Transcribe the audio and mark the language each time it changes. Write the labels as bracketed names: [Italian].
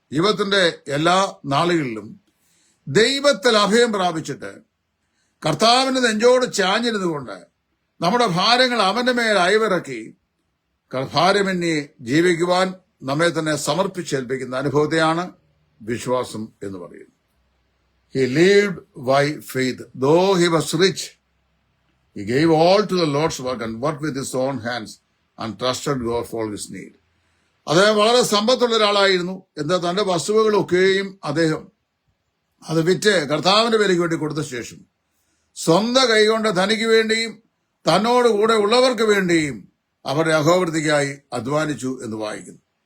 [Malayalam] ജീവിതത്തിന്റെ എല്ലാ നാളുകളിലും ദൈവത്തിൽ അഭയം പ്രാപിച്ചിട്ട് കർത്താവിന്റെ നെഞ്ചോട് ചാഞ്ഞിരുന്നുകൊണ്ട് നമ്മുടെ ഭാരങ്ങൾ അവന്റെ മേൽ അയവിറക്കി ഭാരമെന്നി ജീവിക്കുവാൻ നമ്മെ തന്നെ സമർപ്പിച്ചേൽപ്പിക്കുന്ന അനുഭവത്തെയാണ് വിശ്വാസം എന്ന് പറയുന്നത്. [English] He lived by faith. Though he was rich, he gave all to the Lord's work and worked with his own hands and trusted God for his need. [Malayalam] അദ്ദേഹം വളരെ സമ്പത്തുള്ള ഒരാളായിരുന്നു. എന്താ, തന്റെ വസ്തുവകളൊക്കെയും അദ്ദേഹം അത് വിറ്റ് കർത്താവിന്റെ വിലയ്ക്ക് വേണ്ടി കൊടുത്ത ശേഷം സ്വന്തം കൈകൊണ്ട് തനിക്ക് വേണ്ടിയും തന്നോട് കൂടെ ഉള്ളവർക്ക് വേണ്ടിയും അവരുടെ അഹോവൃത്തിക്കായി അധ്വാനിച്ചു എന്ന് വായിക്കുന്നു.